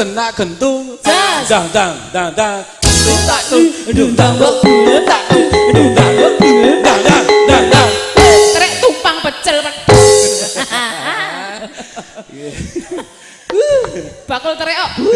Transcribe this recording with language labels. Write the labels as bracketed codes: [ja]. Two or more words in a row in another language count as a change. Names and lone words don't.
[jv] tak gentung. Jas. Dang dang dang dang. Tak tung. Dung dang bok tak Dang dang dang dang dang dang. Trek tumpang pecel. Bakul trek kok.